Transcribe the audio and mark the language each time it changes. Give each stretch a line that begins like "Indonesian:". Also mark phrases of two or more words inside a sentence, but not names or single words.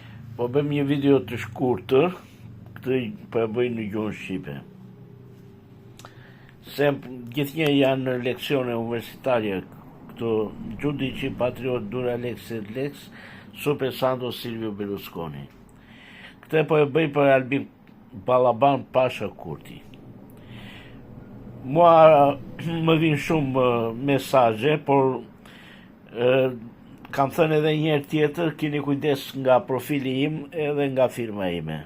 Albanian: Po bëm një video të shkurtër, këtë po e bëj në gjuhën shqipe. Se gjithnjë janë në leksione universitarje, këto giudici patriot
Latin: dura lex et lex,
Albanian: super Santo Silvio Berlusconi. Këtë po e bëj për Albin Balaban Pasha Kurti. Mua më vinë shumë mesazhe, por kam thënë edhe njëherë tjetër, keni kujdes nga profili im edhe nga firma ime.